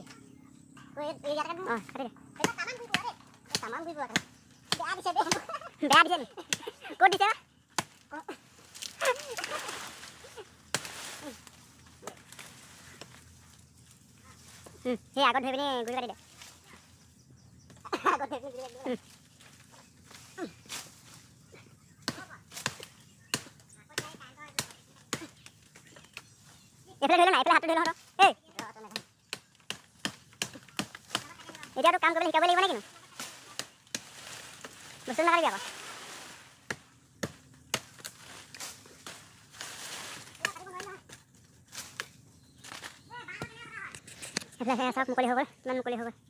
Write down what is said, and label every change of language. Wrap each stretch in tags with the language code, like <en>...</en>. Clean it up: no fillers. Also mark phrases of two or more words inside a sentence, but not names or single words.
<id>Gua ini jalan kan? Oh, ada deh. Taman gua kan. Dia di sini. Dia di sini. Kau di sana? Hei, aku udah ini gua tadi deh. Aku udah ini.</id> <as>এইফালে ধৰিলে নাই এইফালে হাতটো ধৰি লওঁ এই এতিয়াতো কাম কৰিবলৈ শিকাব লাগিব নে কিনো বস্তু নাকাৰিবি আকৌ এইফালে চাওক মুকলি হৈ গ'ল ইমান মুকলি হৈ গ'ল</as>